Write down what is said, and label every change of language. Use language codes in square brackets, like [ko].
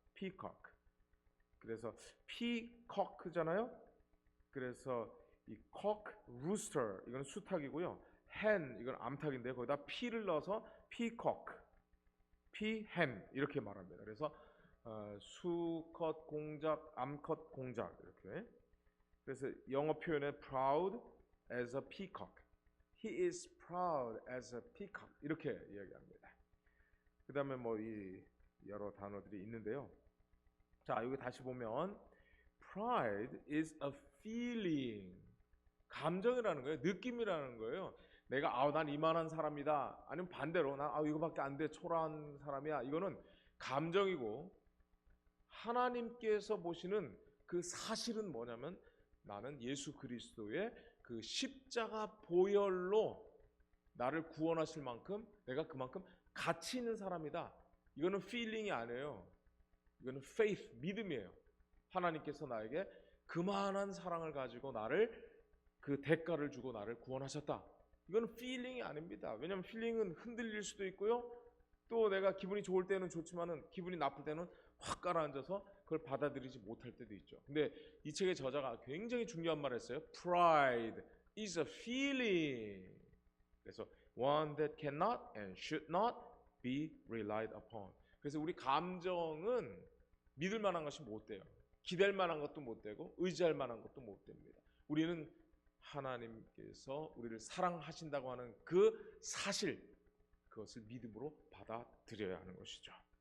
[ko] 피커크. 그래서 피커크잖아요. 그래서 이 cock, rooster 이건 수탉이고요. hen 이건 암탉인데요. 거기다 p를 넣어서 peacock, peahen 이렇게 말합니다. 그래서 수컷 공작, 암컷 공작 이렇게. 그래서 영어 표현에 [en] proud as a peacock. He is proud as a peacock [ko] 이렇게 이야기합니다. 그 다음에 뭐 이 여러 단어들이 있는데요. 자, 여기 다시 보면 [en] pride is a feeling. [ko] 감정이라는 거예요. 느낌이라는 거예요. 내가 난 이만한 사람이다. 아니면 반대로 난 이거밖에 안 돼. 초라한 사람이야. 이거는 감정이고 하나님께서 보시는 그 사실은 뭐냐면 나는 예수 그리스도의 그 십자가 보혈로 나를 구원하실 만큼 내가 그만큼 가치 있는 사람이다. 이거는 feeling이 아니에요. 이거는 faith, 믿음이에요. 하나님께서 나에게 그만한 사랑을 가지고 나를 그 대가를 주고 나를 구원하셨다. 이거는 feeling이 아닙니다. 왜냐하면 feeling은 흔들릴 수도 있고요. 또 내가 기분이 좋을 때는 좋지만은 기분이 나쁠 때는 확 가라앉아서 그걸 받아들이지 못할 때도 있죠. 근데 이 책의 저자가 굉장히 중요한 말을 했어요. [en] Pride is a feeling. [ko] 그래서 [en] one that cannot and should not be relied upon. [ko] 그래서 우리 감정은 믿을 만한 것이 못 돼요. 기댈 만한 것도 못 되고 의지할 만한 것도 못 됩니다. 우리는 하나님께서 우리를 사랑하신다고 하는 그 사실, 그것을 믿음으로 받아들여야 하는 것이죠.